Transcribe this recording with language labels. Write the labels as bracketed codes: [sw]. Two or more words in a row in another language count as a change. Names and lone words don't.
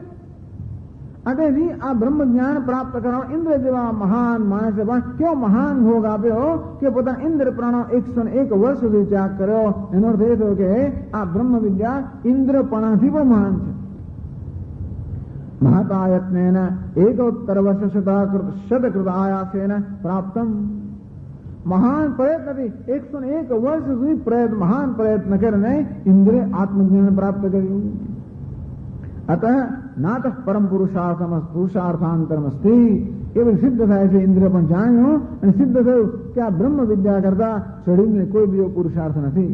[gu] તેથી આ બ્રહ્મ જ્ઞાન પ્રાપ્ત કરવા ઇન્દ્ર જેવા મહાન માણસે પણ કેવો મહાન ભોગ આપ્યો કે પોતાના ઇન્દ્રપણાનો 101 વર્ષ સુધી ત્યાગ કર્યો. એનો અર્થ એ થયો કે આ બ્રહ્મ વિદ્યા ઇન્દ્રપણાથી પણ મહાન છે. [sa] महतायत्नेन एकोत्तर वर्ष शतकृत आयासेन प्राप्तम. [gu] મહાન પ્રયત્નથી 101 વર્ષ સુધી મહાન પ્રયત્ન કરીને ઇન્દ્રે આત્મજ્ઞાન પ્રાપ્ત કર્યું. [sa] અતઃ નાત પરમ પુરુષાર્થાંતરમસ્તિ. [gu] એવું સિદ્ધ થાય છે, ઇન્દ્ર પણ જાણ્યું અને સિદ્ધ થયું કે આ બ્રહ્મ વિદ્યા કરતા ચડીને કોઈ બીજો પુરુષાર્થ નથી.